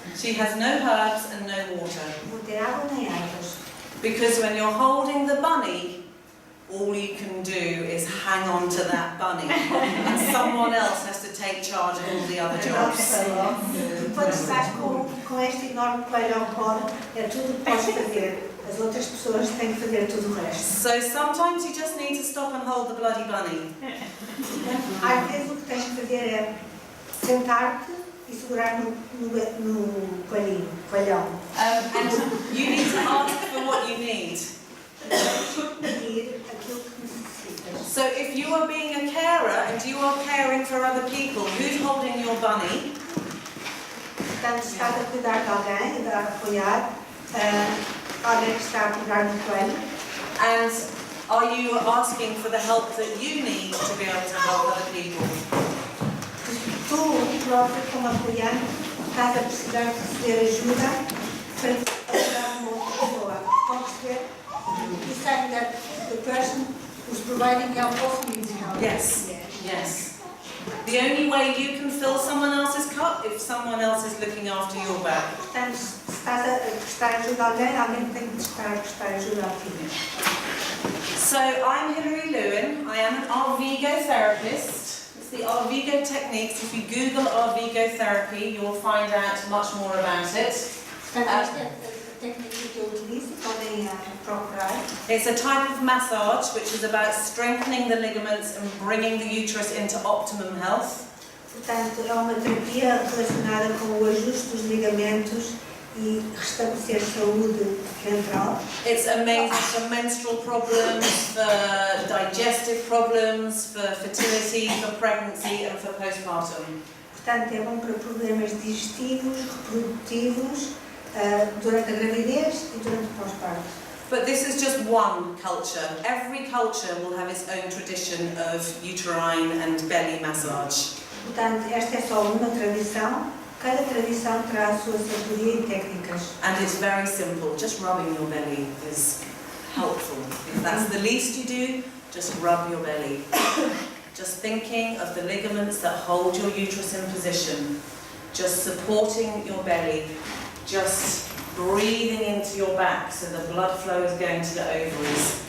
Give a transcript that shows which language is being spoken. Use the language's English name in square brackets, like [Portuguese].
[English] She has no herbs and no water. [Portuguese] Não tem água nem ervas. [English] Because when you're holding the bunny, all you can do is hang on to that bunny. And someone else has to take charge of all the other jobs. [Portuguese] Quando estás com este enorme coelho ao colo, é tudo que podes fazer. As outras pessoas têm que fazer tudo o resto. [English] So sometimes you just need to stop and hold the bloody bunny. [Portuguese] Às vezes o que tens que fazer é sentar-te e segurar no coelhão. [English] And you need to ask for what you need. [Portuguese] Pedir aquilo que necessitas. [English] So if you are being a carer and you are caring for other people, who's holding your bunny? [Portuguese] Portanto, se estás a cuidar de alguém, a apoiar, alguém que está a cuidar do coelho. [English] And are you asking for the help that you need to be able to help other people? [Portuguese] Tu próprio, como apoiante, estás a precisar de receber ajuda para ajudar uma outra pessoa. Pode perceber? [English] You're saying that the person who's providing help also needs help. Yes. Yes. The only way you can fill someone else's cup if someone else is looking after your back. [Portuguese] Portanto, se estás a prestar ajuda a alguém, alguém tem que estar a prestar ajuda a ti. [English] So I'm Hilary Lewin. I am an Arvigo therapist. It's the Arvigo techniques. If you Google Arvigo therapy, you will find out much more about it. [Portuguese] Portanto, esta é a técnica que eu utilizo, podem procurar. [English] It's a type of massage which is about strengthening the ligaments and bringing the uterus into optimum health. [Portuguese] Portanto, é uma terapia relacionada com o ajuste dos ligamentos e restabelecer saúde ventral. [English] It's amazing for menstrual problems, for digestive problems, for fertility, for pregnancy and for postpartum. [Portuguese] Portanto, é bom para problemas digestivos, reprodutivos, durante a gravidez e durante o pós-parto. [English] But this is just one culture. Every culture will have its own tradition of uterine and belly massage. [Portuguese] Portanto, esta é só uma tradição. Cada tradição terá a sua sabedoria e técnicas. [English] And it's very simple. Just rubbing your belly is helpful. If that's the least you do, just rub your belly. Just thinking of the ligaments that hold your uterus in position. Just supporting your belly. Just breathing into your back so the blood flow is going to the ovaries.